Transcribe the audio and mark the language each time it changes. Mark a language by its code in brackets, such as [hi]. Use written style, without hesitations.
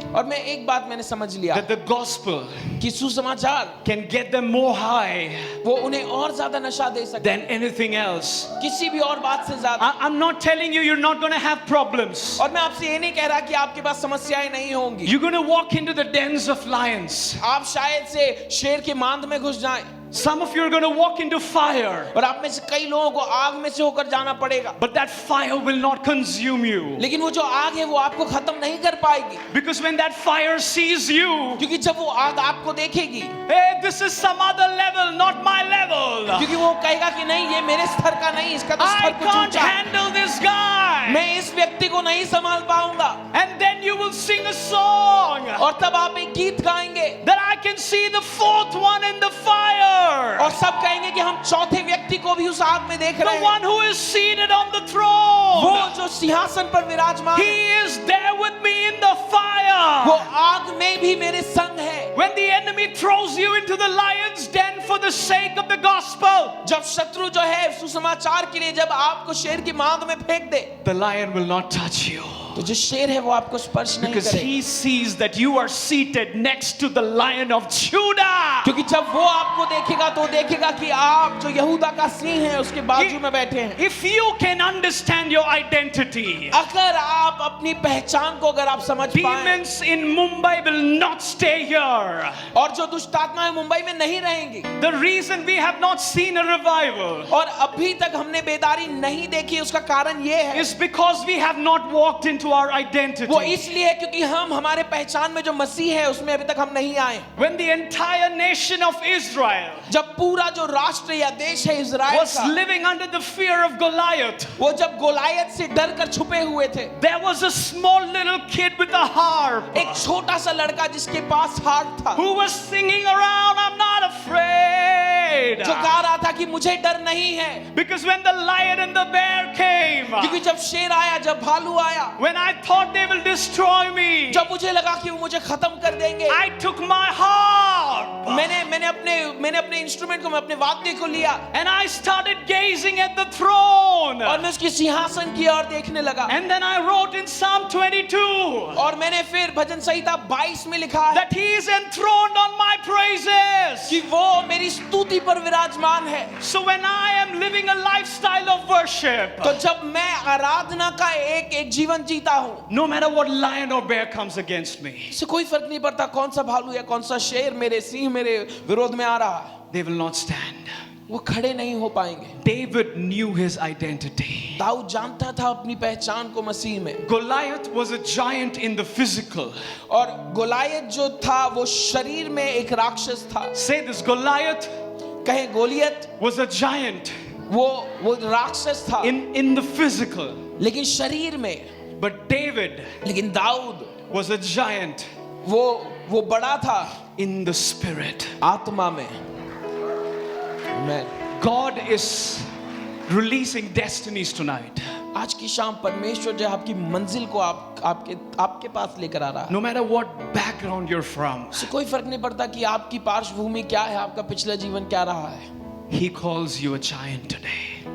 [hi] और मैं एक बात मैंने समझ लिया [en] that the gospel [hi] कि सुसमाचार [en] can get them more high [hi] वो उन्हें और ज्यादा नशा दे सकता [en] than anything else. [hi] है किसी भी और बात से ज्यादा। [en] I'm not telling you you're not going to have problems. [hi] और मैं आपसे ये नहीं कह रहा कि आपके पास समस्याएं नहीं होंगी। [en] You're going to walk into the dens of lions. [hi] आप शायद से शेर के मांद में घुस जाएं, [en] Some of you are going to walk into fire, [hi] और आप में से कई लोगों को आग में से होकर जाना पड़ेगा, [en] but that fire will not consume you. [hi] लेकिन वो जो आग है वो आपको खत्म नहीं कर पाएगी, [en] Because when that fire sees you, [hi] क्योंकि जब वो आग आपको देखेगी, [en] hey, this is some other level, not my level. [hi] क्योंकि वो कहेगा कि नहीं, ये मेरे स्तर का नहीं, इसका तो [en] I [hi] स्तर कुछ [en] can't [hi] ऊंचा है, [en] handle this guy. [hi] मैं इस व्यक्ति को नहीं संभाल पाऊंगा। [en] And then you will sing a song [hi] और तब आप एक गीत गाएंगे [en] that I can see the fourth one in the fire. [hi] और सब कहेंगे कि हम चौथे व्यक्ति को भी उस आग में देख रहे [en] The [hi] हैं, [en] one who is seated on the [hi] वो [en] throne. [hi] जो सिंहासन पर विराजमान है, [en] He is there with me in the [hi] वो [en] fire. [hi] आग में भी मेरे संग है। [en] When the enemy throws you into the lion's den for the sake of the gospel, [hi] जब शत्रु जो है सुसमाचार के लिए जब आपको शेर की मांद में फेंक दे, [en] the lion will not touch you. [hi] तो जो शेर है वो आपको स्पर्श नहीं [en] Because [hi] करेगा, [en] he sees that you are seated next to the Lion of Judah. [hi] क्योंकि जब वो आपको देखेगा तो देखेगा कि आप जो यहूदा का सिंह है उसके बाजू में बैठे हैं। [en] If you can understand your identity, [hi] अगर आप अपनी पहचान को अगर आप समझ पाएं, [en] demons in Mumbai will not stay here. [hi] और जो दुष्ट आत्माएं मुंबई में नहीं रहेंगी, [en] The reason we have not seen a revival [hi] और अभी तक हमने बेदारी नहीं देखी, उसका कारण ये है, [en] is because we have not walked into our identity. [hi] वो इसलिए है क्योंकि हम हमारे पहचान में जो मसीह है उसमें अभी तक हम नहीं आए। [en] When the entire nation of Israel [hi] जब पूरा जो राष्ट्र या देश है इज़राइल [en] was [hi] का, [en] living under the fear of Goliath, [hi] वो जब गोलायत से डर कर छुपे हुए थे, [en] there was a small little kid with a harp [hi] एक छोटा सा लड़का जिसके पास हार्प था, [en] who was singing around, I'm not afraid. [hi] जो गा रहा था कि मुझे डर नहीं है, [en] Because when the lion and the bear came, [hi] क्योंकि जब शेर आया, जब भालू आया, [en] when I thought they will destroy me, [hi] जब मुझे लगा कि वो मुझे खत्म कर देंगे, [en] I took my harp [hi] मैंने अपने इंस्ट्रूमेंट को, मैं अपने वाद्य को लिया [en] and I started gazing at the throne. [hi] और मैं उसकी सिंहासन की ओर देखने लगा, [en] And then I wrote in Psalm 22 [hi] और मैंने फिर भजन संहिता 22 में लिखा है [en] that he is enthroned on my praises. [hi] कि वो मेरी स्तुति पर विराजमान है। [en] So when I am living a lifestyle of worship, [hi] तो जब मैं आराधना का एक जीवन जीता हूँ, [en] no matter what lion or bear comes against me, [hi] इससे कोई फर्क नहीं पड़ता कौन सा भालू या कौन सा शेर मेरे सिंह मेरे विरोध में आ रहा है, [en] they will not stand. [hi] वो खड़े नहीं हो पाएंगे। [en] David knew his identity. [hi] Dawood जानता था अपनी पहचान को मसीह में, [en] Goliath was a giant in the physical. [hi] और गोलायत जो था वो शरीर में एक राक्षस था। [en] Say this, Goliath [hi] कहे गोलियत [en] was a giant [hi] वो राक्षस था [en] in the physical. [hi] लेकिन शरीर में, [en] But David [hi] लेकिन दाऊद [en] was a giant [hi] वो बड़ा था [en] in the spirit. [hi] आत्मा में। Amen. [en] God is releasing destinies tonight. [hi] आज की शाम परमेश्वर जो आपकी मंजिल को आपके पास लेकर आ रहा है। [en] No matter what background you're from, [hi] इससे कोई फर्क नहीं पड़ता कि आपकी पार्श्वभूमि क्या है, आपका पिछला जीवन क्या रहा है। [en] He calls you a giant today.